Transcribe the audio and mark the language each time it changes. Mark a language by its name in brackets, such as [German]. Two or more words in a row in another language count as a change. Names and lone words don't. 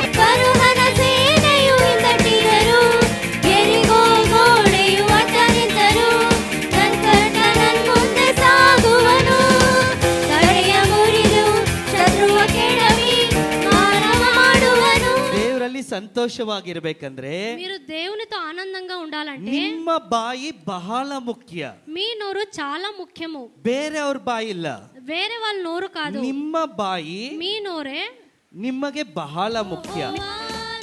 [Kannada] ಫರೋಹನ ಸೇನೆಯು ಹಿಂದಟ್ಟಿದರು, ಯೆರಿಕೋ ಗೋಡೆಯು ಅಡ್ಡ ನಿಂತರು. ನನ್ನ ಮುಂದೆ ಸಾಗುವನು, ತಡೆಯ ಮುರಿದು ಶತ್ರುವ ಕೆಡವಿ ಮಾನವ ಮಾಡುವನು. ದೇವರಲ್ಲಿ సంతోషವಾಗಿರಬೇಕంದ್ರೆ [Telugu] మీరు దేవునితో ఆనందంగా ఉండాలంటే [Kannada] ನಿಮ್ಮ ಬಾಯಿ ಬಹಳ ಮುಖ್ಯ. [Telugu] మీ నోరు చాలా ముఖ్యము. [Kannada] ಬೇರೆಯವ್ರ ಬಾಯಿ ಇಲ್ಲ, [Telugu] వేరే వాళ్ళ నోరు కాదు, [Kannada] ನಿಮ್ಮ ಬಾಯಿ [Telugu] మీ నోరే [Kannada] ನಿಮಗೆ ಬಹಳ ಮುಖ್ಯ.